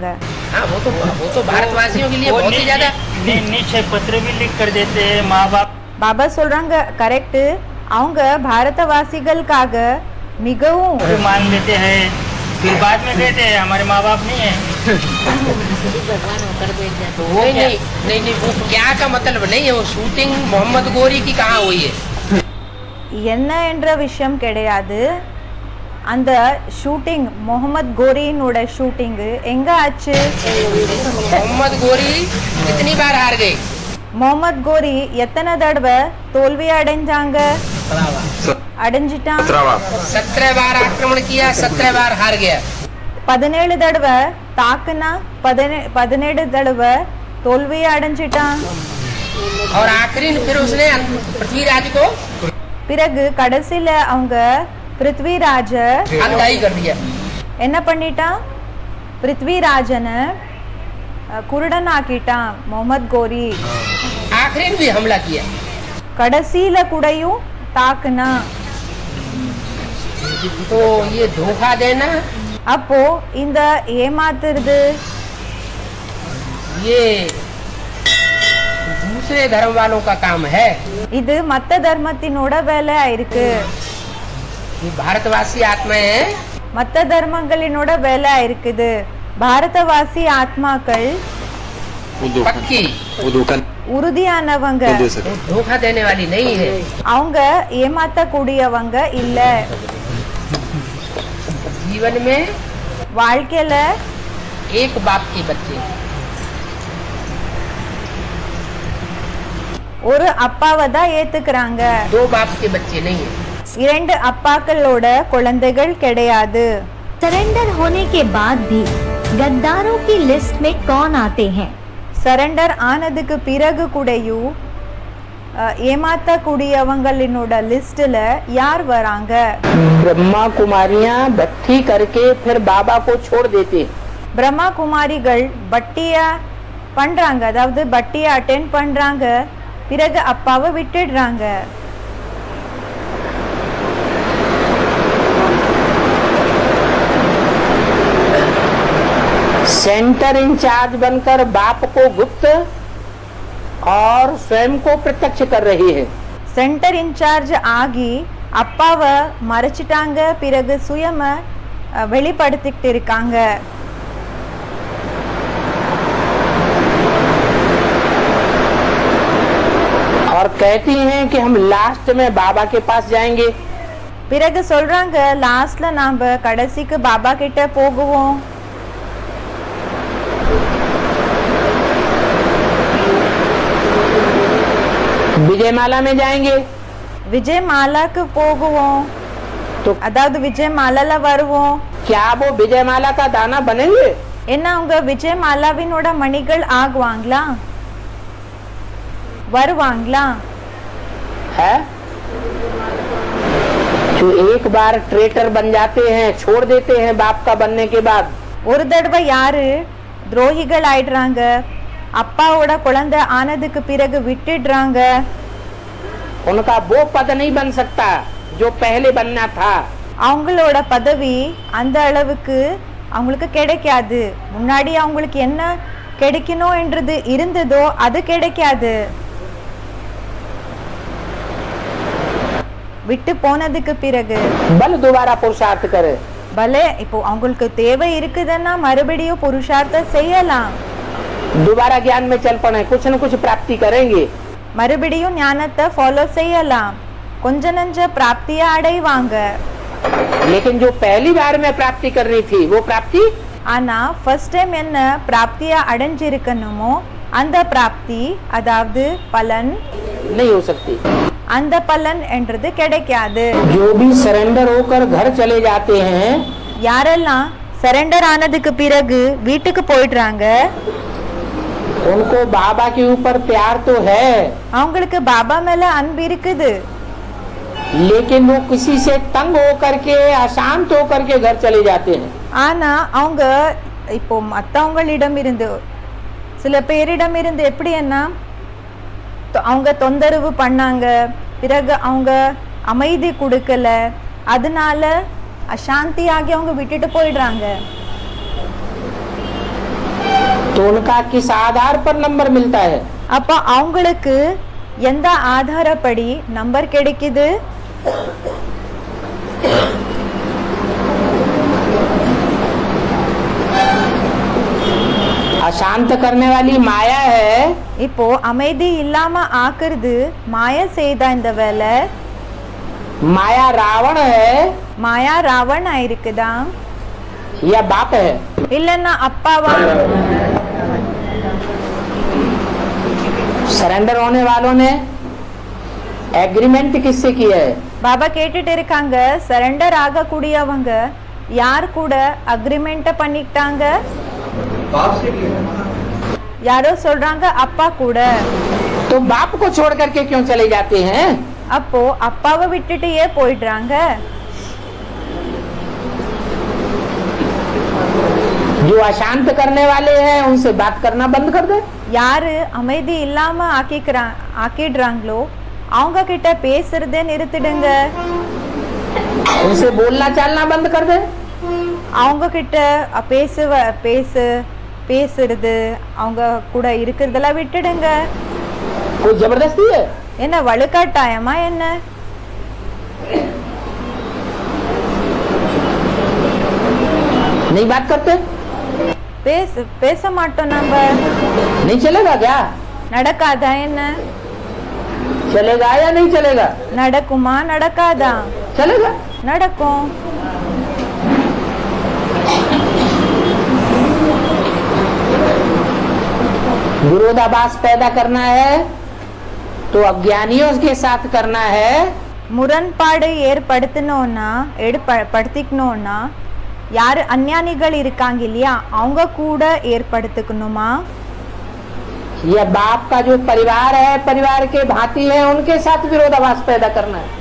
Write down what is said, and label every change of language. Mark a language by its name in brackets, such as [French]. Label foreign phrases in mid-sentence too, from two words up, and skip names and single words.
[Hindi] हाँ, वो तो भारतवासियों के लिए बहुत ही ज्यादा निश्चय पत्र भी लिख कर देते हैं माँ बाप. [Tamil] பாபா சொல்றாங்க கரெக்ட், அவங்க பாரதவாசிகளுக்காக மிகவும் [Hindi] मान लेते हैं, फिर बाद में कहते हैं हमारे माँ बाप नहीं है. तो वो नहीं वो क्या का मतलब नहीं है. वो शूटिंग मोहम्मद गोरी की कहाँ हुई है? [Tamil] என்ன என்ற விஷயம் கிடையாது. அந்த ஷூட்டிங் முகமது கோரியினோட ஷூட்டிங் எங்க ஆச்சு? [Hindi] मोहम्मद गोरी कितनी बार हार गए? [Tamil] முகமது கோரி எத்தனை தடவை தோல்வி அடைஞ்சாங்க? அடைஞ்சிட்டான். [Hindi] 17 बार आक्रमण किया, 17 बार हार गया. [Tamil] 17 தடவை தாக்குனா 17 தடவை தோல்வி அடைஞ்சிட்டான். [Hindi] और आखिरी फिर उसने पृथ्वीराज को [Tamil] பிறகு கடைசியில அவங்க பிருத்விராஜ [Hindi] अंधाई कर दिया. [Tamil] என்ன பண்ணிட்டான்? பிருத்விராஜனை குருடன் ஆக்கிட்டான் முகமது கோரி. [Hindi] आखिरी भी हमला किया. [Tamil] கடைசியில கூடயும் தாக்குனா. [Hindi] तो ये धोखा देना, [Tamil] அப்போ இந்த ஏமாத்துறது [Hindi] ये दूसरे धर्म वालों का काम है. [Tamil] இது மத்த தர்மத்தினோட வேலை ஆயிருக்கு. [Hindi] ये भारतवासी आत्माएं हैं, [Tamil] மத்த தர்மங்களினோட வேலை இருக்குது. பாரதவாசி ஆத்மாக்கள் [Hindi] पक्की, वो धोखा [Tamil] உறுதியானவங்க, [Hindi] नहीं दे सकते। वो धोखा देने वाली नहीं है। [Tamil] அவங்க ஏமாத்தக்கூடியவங்க இல்ல. [Hindi] जीवन में [Tamil] வாழ்க்கையில [Hindi] एक बाप के बच्चे, [Tamil] ஒரு அப்பாவை தான் ஏத்துக்கிறாங்க, [Hindi] दो बाप के बच्चे नहीं है। [Tamil] இரண்டு அப்பாக்களோட குழந்தைகள் கிடையாது. [Hindi] सरेंडर होने के बाद भी गद्दारों की लिस्ट में कौन आते हैं? [Tamil] சரண்டர் ஆனதுக்கு பிறகு கூடயும் ஏமாத்தக்கூடியவங்களினோட லிஸ்ட்ல யார் வராங்க? [Hindi] ब्रह्मा कुमारियां भट्टी करके फिर बाबा को छोड़ देते। [Tamil] பிரம்மா குமாரிகள் பட்டியா பண்றாங்க, அதாவது பட்டியை அட்டென்ட் பண்றாங்க, பிறகு அப்பாவை விட்டுடுறாங்க. [English] center in-charge [Hindi] बनकर बाप को गुप्त और स्वयं को प्रत्यक्ष कर रही है। [English] center in-charge [Tamil] ஆகி அப்பாவை மறைச்சிட்டாங்க, பிறகு சுயம வெளிப்படுத்திக்கிட்டு இருக்காங்க. [Hindi] और कहती हैं कि हम लास्ट में बाबा के पास जाएंगे। [Tamil] பிறகு சொல்றாங்க, லாஸ்ட்ல நாம கடைசிக்கு பாபா கிட்ட போகுவோம். [Hindi] विजयमाला में जाएंगे [Tamil] விஜய் மாலாக்கு போகுவோம், [Hindi] तो [Tamil] அதாவது விஜய் மாலால வருவோம். [Hindi] क्या वो विजयमाला का दाना बनेंगे? [Tamil] என்ன அவங்க விஜய் மாலாவினோட மணிகள் ஆகுவாங்களா, வருவாங்களா? [Hindi] है जो एक बार ट्रेटर बन जाते हैं, छोड़ देते हैं बाप का बनने के बाद। [Tamil] ஒரு தடவை யாரு துரோகிகள் ஆயிடுறாங்க, அப்பாவோட குழந்தை ஆனதுக்கு பிறகு விட்டுடுறாங்க, [Hindi] उनका वो पद नहीं बन सकता जो पहले बनना था। [Tamil] அவங்களோட பதவி அந்த அளவுக்கு அவங்களுக்கு கிடைக்காது. முன்னாடி அவங்களுக்கு என்ன கிடைக்கணும் என்றது இருந்ததோ அது கிடைக்காது. விட்டு போனதுக்கு பிறகு [Hindi] बल दोबारा पुरुषार्थ करे। [Tamil] பலே இப்போ அவங்களுக்கு தேவை இருக்குதுன்னா மறுபடியும் புருஷார்த்தம் செய்யலாம், [Hindi] दोबारा ज्ञान में चल पड़े, कुछ न कुछ प्राप्ति करेंगे। [Tamil] மறுபடியும் ஞானத்தை ஃபாலோ செய்யலாம், கொஞ்ச நஞ்ச பிராப்தியை அடைவாங்க. [Hindi] लेकिन जो पहली बार में प्राप्ति करनी थी वो प्राप्ति [Tamil] ஆனா [English] first time [Tamil] என்ன பிராப்தியை அடைஞ்சிருக்கணுமோ அந்த பிராப்தி, அதாவது பலன், [Hindi] नहीं हो सकती। [Tamil] அந்த பலன் என்றது கிடைக்காது. [Hindi] जो भी सरेंडर होकर घर चले जाते हैं, [Tamil] யாரெல்லாம் சரண்டர் ஆனதுக்கு பிறகு வீட்டுக்கு போயிடுறாங்க, [Hindi] उनको बाबा के ऊपर प्यार तो है, [Tamil] அவங்களுக்கு பாபா மேல அன்பு இருக்குது. [Hindi] लेकिन वो किसी से तंग होकर के, अशांत होकर के घर चले जाते हैं। [Tamil] ஆனா அவங்க இப்போ மத்தவங்களிடம் இருந்து, சில பேரிடம் இருந்து எப்படி என்ன அவங்க தொந்தரவு பண்ணாங்க, பிறகு அவங்க அமைதி கொடுக்கல, அதனால அசாந்தியாகி அவங்க விட்டுட்டு போயிடுறாங்க. [Hindi] तो उनका किस आधार पर नंबर मिलता है? [Tamil] அப்ப அவங்களுக்கு எந்த ஆதாரப்படி நம்பர் கிடைக்குது? [Hindi] अशांत करने वाली माया है। [Tamil] இப்போ அமைதி இல்லாம ஆக்குறது மாயா செய்த இந்த வேலை. [Hindi] माया रावण है [Tamil] மாயா ராவணா இருக்குதா, [Hindi] या बाप है? [Tamil] இல்லன்னா அப்பாவா? [Hindi] सरेंडर होने वालों ने एग्रीमेंट किससे किया है? [Tamil] பாபா கேட்டுட்டு இருக்காங்க, சரண்டர் ஆகக்கூடியவங்க யார் கூட அக்ரிமெண்ட் பண்ணிக்கிட்டாங்க? யாரோ சொல்றாங்க அப்பா கூட. [Hindi] तो बाप को छोड़ करके क्यों चले जाते हैं? [Tamil] அப்போ அப்பாவை விட்டுட்டு ஏன் போயிடுறாங்க? [Hindi] जो अशांत करने वाले हैं उनसे बात करना बंद कर दे। [Tamil] யாரு அமைதி இல்லாம ஆக்கிடுறாங்களோ அவங்க கிட்ட பேசுறதே நிறுத்திடுங்க, [Hindi] उनसे बोलना चालना बंद कर दे। [Tamil] அவங்க கிட்ட பேசுறது அவங்க கூட இருக்கிறதெல்லாம் விட்டுடுங்க. [Hindi] कोई जबरदस्ती है? [Tamil] என்ன வலுக்கட்டாயமா என்ன? [Hindi] नहीं बात करते। [Tamil] பேச மாட்டோம் நம்ம. [Hindi] नहीं चलेगा क्या? [Tamil] நடக்காதா என்ன? [Hindi] चलेगा या नहीं चलेगा? [Tamil] நடக்குமா நடக்காதா? [Hindi] चलेगा। [Tamil] நடக்கும். [Hindi] विरोधाभास पैदा करना है तो अज्ञानियों के साथ करना है। [Tamil] முரண்பாடு ஏற்படுத்திக்கணும்னா யாரு அஞ்ஞானிகள் இருக்காங்க இல்லையா அவங்க கூட ஏற்படுத்திக்கணுமா? [Hindi] यह बाप का जो परिवार है, परिवार के भांति है, उनके साथ विरोधाभास पैदा करना है।